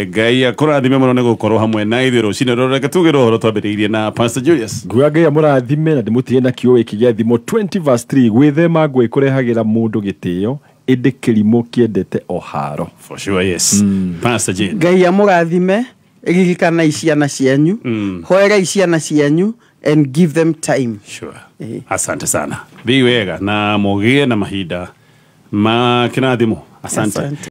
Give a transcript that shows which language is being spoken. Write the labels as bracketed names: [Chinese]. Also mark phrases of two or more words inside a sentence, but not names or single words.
[Kikuyu] Ngai akurathime muno ni gukorwo hamwe na ithuĩ rũcinĩ reke tugire ũhoro twambĩrĩirie na Pastor Julius. Nguga Ngai amũrathime na ndĩmũtige na kiugo gĩkĩ gĩa thimo 20:3 gwĩthema ngũĩ kũrehagĩra mũndũ gĩtĩo ĩndĩ kĩrimũ kĩendete o haro. [English] For sure, yes. Pastor Jane. [Kikuyu] Ngai amũrathime ririkana ciana cianyu hoera ciana cianyu [English] and give them time. Sure. [Swahili] Asante sana. [Kikuyu] Bi wega na mugie na mahinda ma kinathimo. [Swahili] Asante.